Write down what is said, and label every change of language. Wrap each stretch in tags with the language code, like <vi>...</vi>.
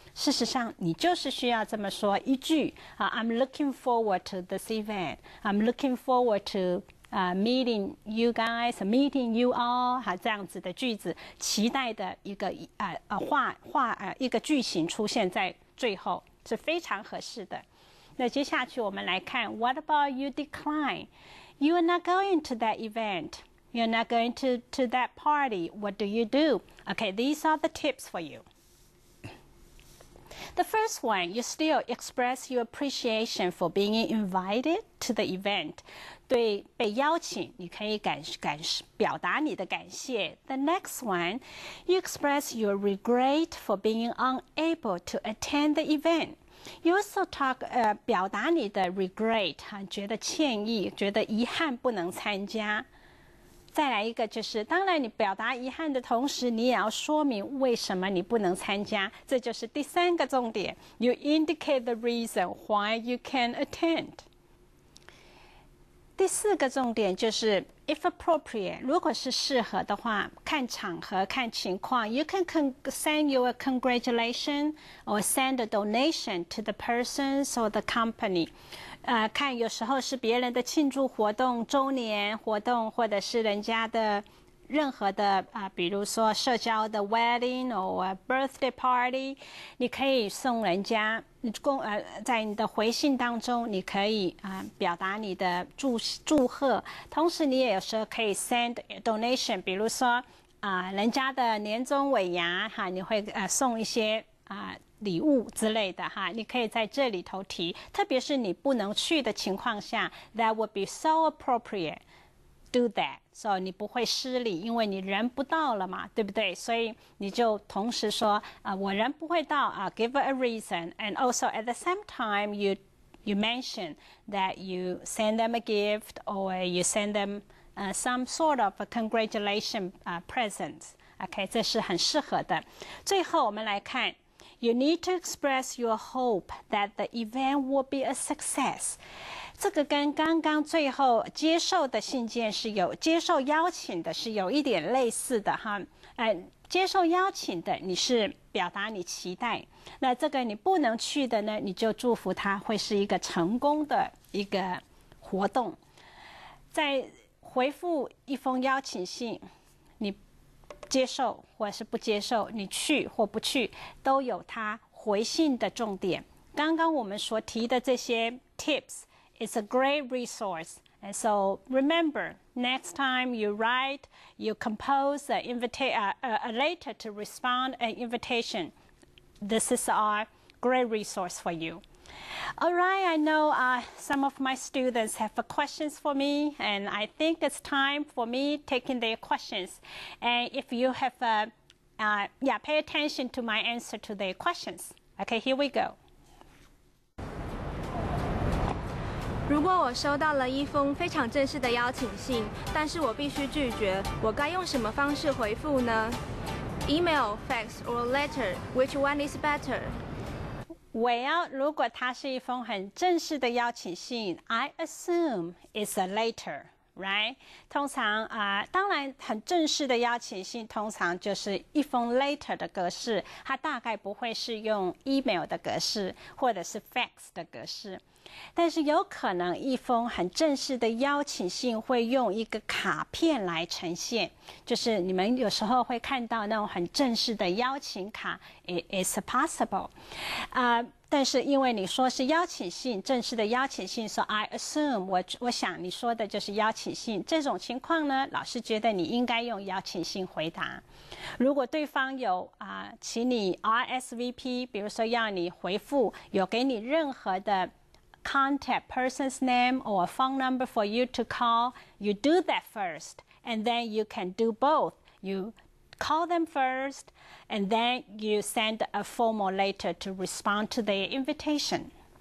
<zh>事实上，你就是需要这么说一句</zh> <en>I'm looking forward to this event. I'm looking forward to meeting you guys, meeting you all.</en> <zh>这样子的句子，期待的一个一个句型出现在最后，是非常合适的。那接下去我们来看</zh> <en>What about you decline? You are not going to that event.You're not going to that party. What do you do? Okay, these are the tips for you. The first one, you still express your appreciation for being invited to the event.</en> <zh>对被邀请，你可以表达你的感谢。</zh> <en>The next one, you express your regret for being unable to attend the event. You also talk</en> <zh>表达你的 regret 觉得歉意，觉得遗憾不能参加。再来一个就是，当然你表达遗憾的同时，你也要说明为什么你不能参加，这就是第3个重点。</zh> <en>You indicate the reason why you can attend。</en> <zh>第4个重点就是</zh> <en>if appropriate，</en> <zh>如果是适合的话，看场合看情况</zh> <en>，you can send you a congratulation or send a donation to the persons or the company。</en> <zh>看有时候是别人的庆祝活动、周年活动，或者是人家的任何的比如说社交的</zh> <en>wedding or birthday party，</en> <zh>你可以送人家在你的回信当中，你可以表达你的祝贺，同时你也有时候可以</zh> <en>send donation，</en> <zh>比如说人家的年终尾牙你会送一些礼物之类的你可以在这里头提，特别是你不能去的情况下 ，</zh> <en>that would be so appropriate do that，</en> <zh>so 你不会失礼，因为你人不到了嘛，对不对？所以你就同时说我人不会到</zh> <en>give a reason， and also at the same time you mention that you send them a gift or you send them some sort of a congratulation present。OK，</en> <zh>这是很适合的。最后我们来看。</zh> <en>You need to express your hope that the event will be a success。</en> <zh>这个跟刚刚最后接受的信件接受邀请的是有一点类似的接受邀请的你是表达你期待，那这个你不能去的呢，你就祝福他会是一个成功的一个活动。在回复一封邀请信，你接受或是不接受，你去或不去，都有它回信的重点。刚刚我们所提的这些</zh> <en>tips is a great resource. And so remember, next time you write, you compose a letter to respond an invitation. This is a great resource for you. All right, I know some of my students have questions for me, and I think it's time for me taking their questions. And if you have, pay attention to my answer to their questions. Okay, here we go.</en> <zh>如果我收到了一封非常正式的邀请信，但是我必须拒绝，我该用什么方式回复呢？</zh> <en>Email, fax, or letter, which one is better? Well,</en> <zh>如果它是一封很正式的邀请信</zh> <en>I assume it's a letter, right?</en> <zh>通常当然很正式的邀请信通常就是一封 letter 的格式，它大概不会是用 email 的格式或者是 fax 的格式。但是有可能一封很正式的邀请信会用一个卡片来呈现，就是你们有时候会看到那种很正式的邀请卡 ，</zh> <en>it's possible。</en> <zh>但是因为你说是邀请信，正式的邀请信，说</zh> <en>I assume，</en> <zh>我想你说的就是邀请信。这种情况呢，老师觉得你应该用邀请信回答。如果对方有请你</zh> <en>RSVP，</en> <zh>比如说要你回复，有给你任何的</zh> <en>contact person's name or a phone number for you to call, you do that first, and then you can do both. You call them first, and then you send a formal letter to respond to their invitation.</en>